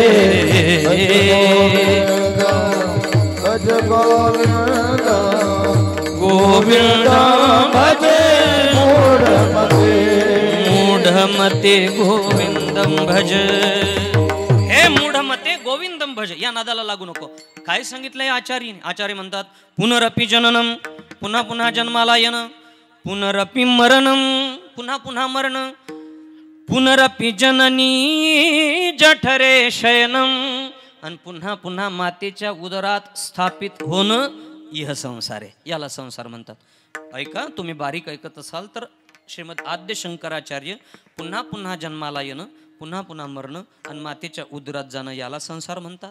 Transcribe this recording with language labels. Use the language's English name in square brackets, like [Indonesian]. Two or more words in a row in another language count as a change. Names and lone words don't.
[Sanskrit] भज गोविंद गोविंद भज मूढमते, मूढमते गोविंदं भज. हे मूढमते गोविंदम भज, [Marathi] या नादाला लागू नको. काय सांगितलंय आचार्य? आचार्य म्हणतात [Sanskrit] पुनरपि जननम, [Marathi] पुन्हा पुन्हा जन्माला येणं, [Sanskrit] पुनरपि मरणम, [Marathi] पुन्हा पुन्हा मरण, [Sanskrit] पुनरपि जननी जठरे शयनम, [Marathi] आणि पुन्हा पुन्हा मातेच्या उदरात स्थापित होणं, [Sanskrit] इह संसार [Marathi] आहे, याला संसार म्हणतात. ऐका, तुम्ही बारीक ऐकत असाल तर श्रीमद आद्य शंकराचार्य पुन्हा पुन्हा जन्माला येणं, पुन्हा पुन्हा मरणं आणि मातेच्या उदरात जाणं याला संसार म्हणतात.